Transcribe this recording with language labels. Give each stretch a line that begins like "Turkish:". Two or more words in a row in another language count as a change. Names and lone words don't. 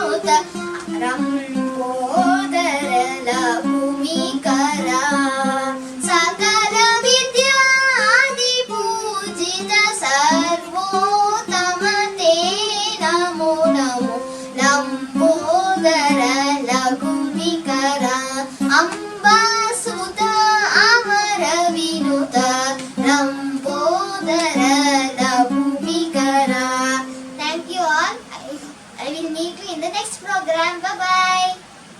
Kannada: ರಂಬೋದರ ಲಘುಮಿಕರ ಸಕಲ ವಿದ್ಯಾದಿ ಪೂಜಿತ ಸರ್ವೋತ್ತಮ ತೇ ನಮೋ ನಮೋ ಲಂಬೋದರ ಲಘುಮಿಕರ ಅಂಬಾಸುತ ಅಮರ ವಿನುತ ಲಂಬೋದರ ಲಘುಮಿಕರ.
English: Thank you all. I will meet you in the next program. Bye bye.